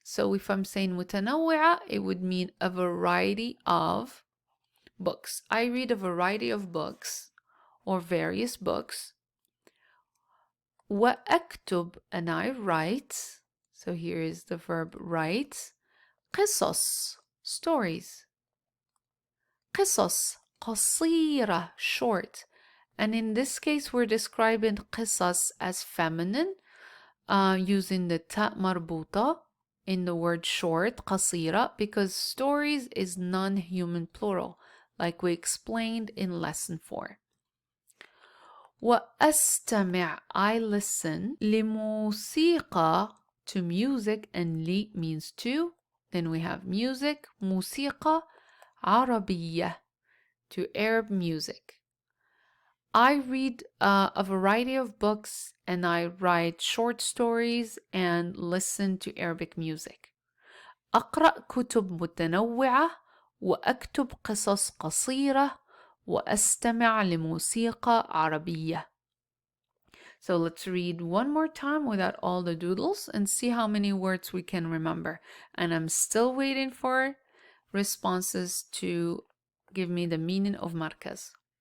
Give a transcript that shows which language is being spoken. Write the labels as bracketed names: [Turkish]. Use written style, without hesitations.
[English] So if I'm saying متنوعة, it would mean a variety of books. I read a variety of books or various books. وأكتب, and I write. So here is the verb write. قصص, stories. قصص, قصيرة, short. And in this case, we're describing قصص as feminine, using the ta marbuta in the word short, قصيرة, because stories is non-human plural, like we explained in lesson 4. وأستمع, I listen. لموسيقى, to music, and لي means to. Then we have music, [Arabic] موسيقى عربية, [English] to Arab music. I read a variety of books, and I write short stories and listen to Arabic music. [Arabic] أقرأ كتب متنوعة وأكتب قصص قصيرة وأستمع لموسيقى عربية. [English] So let's read one more time without all the doodles and see how many words we can remember. And I'm still waiting for responses to give me the meaning of مركز.